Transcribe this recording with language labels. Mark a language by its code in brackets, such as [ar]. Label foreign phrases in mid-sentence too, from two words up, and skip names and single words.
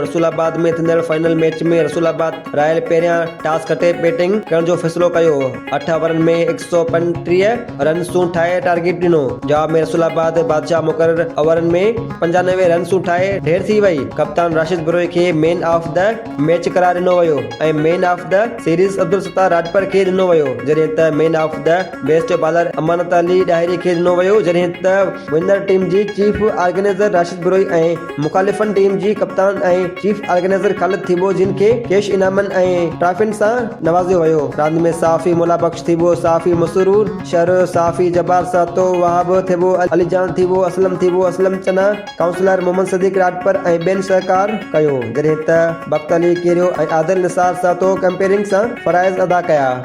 [sd] रसूलाबाद में थियलु [en] final match [sd] में रसूलाबाद रॉयल पहिरियां टॉस खटे बैटिंग करण जो फ़ैसिलो कयो। 8 ओवरनि में 135 रन्सूं ठाहे टारगेट ॾिनो। जवाब में रसूलाबाद बादशाह मुक़रर ओवरनि में 95 रन्सूं ठाहे ढेर थी वई। कप्तान राशिद बिरोई खे [en] man of the match [sd] करार ॾिनो वियो ऐं [en] man of the series [sd] अब्दुल सत्तार राजपर खे ॾिनो वियो, जॾहिं त [en] man of the best bowler [sd] अमानत अली ॾाहिरी खे ॾिनो वियो, जॾहिं त [en] winner team [sd] जी [en] chief organizer [sd] राशिद बिरोई ऐं मुखालिफ़नि टीम जी कप्तान ऐं [en] chief organizer [sd] ख़ालिद थीबो जिन खे कैश इनामनि ऐं ट्रॉफियुनि सां नवाज़ियो वियो। रांदि में साफ़ी मुला बख्श थीबो, साफ़ी मसरूर शर, साफ़ी जब्बार सातो, वहाब थीबो, अलीजान थीबो, असलम चना, काउंसलर मोहम्मद सदीक राजपर ऐं ॿियनि सहकार कयो, जॾहिं त बख्त अली केरियो ऐं आदिल निसार सातो कंपेयरिंग सां फ़राइज़ अदा कया।